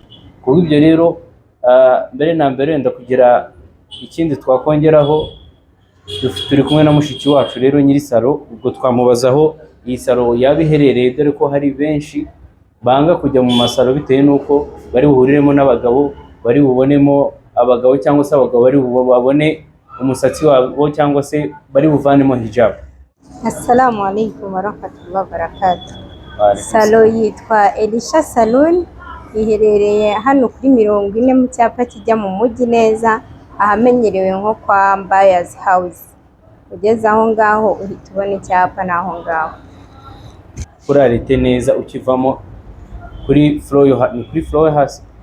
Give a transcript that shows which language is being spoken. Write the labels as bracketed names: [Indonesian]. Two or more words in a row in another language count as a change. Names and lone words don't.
[Kinyarwanda] Kuko ibyo rero mbere na mbere wenda kugira ikindi twakongeraho, turi kumwe na mushiki wacu rero nyiri salo, ubwo twamubazaho iyi salo yaba iherereye, dore ko hari benshi banga kujya mu masalo bitewe n'uko bari buhuriremo n'abagabo, bari bubonemo abagabo, cyangwa se abagabo bari babone umusatsi wabo, cyangwa se bari buvanemo hijab. [Arabic] السلام عليكم ورحمة الله وبركاته. [Kinyarwanda] Salo yitwa Elisha Salon, iherereye hano kuri 40 mu cyapa kijya mu mujyi neza, ahamenyerewe nko kwa Buyers House. Ugeze aho ngaho uhita ubona icyapa naho ngaho. Kuri arete neza ukivamo kuri floor hasi.